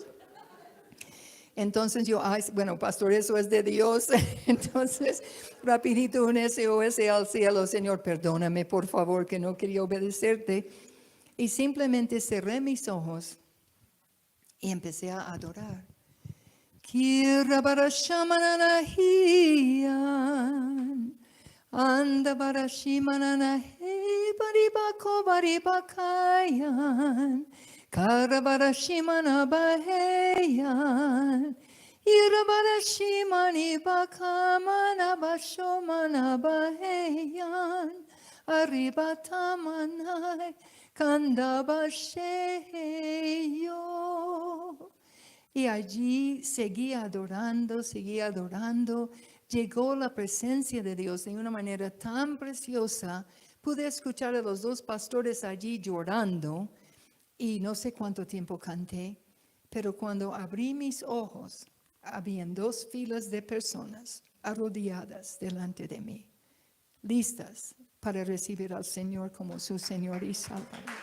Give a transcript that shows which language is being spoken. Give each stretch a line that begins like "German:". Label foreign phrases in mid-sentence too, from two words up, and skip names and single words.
Spanish: Entonces yo, bueno, pastor, eso es de Dios. Entonces, rapidito un SOS al cielo, Señor, perdóname por favor que no quería obedecerte. Y simplemente cerré mis ojos y empecé a adorar. Kira bara shamananahiyan, anda bara shimananahi, baribako baribakayan, kara bara shimanabaheyan, ira bara shimani bakamana bashomanabaheyan, arriba tamanai, kanda basheyo. Y allí seguía adorando. Llegó la presencia de Dios de una manera tan preciosa. Pude escuchar a los dos pastores allí llorando y no sé cuánto tiempo canté, pero cuando abrí mis ojos, habían 2 filas de personas arrodilladas delante de mí, listas para recibir al Señor como su Señor y Salvador.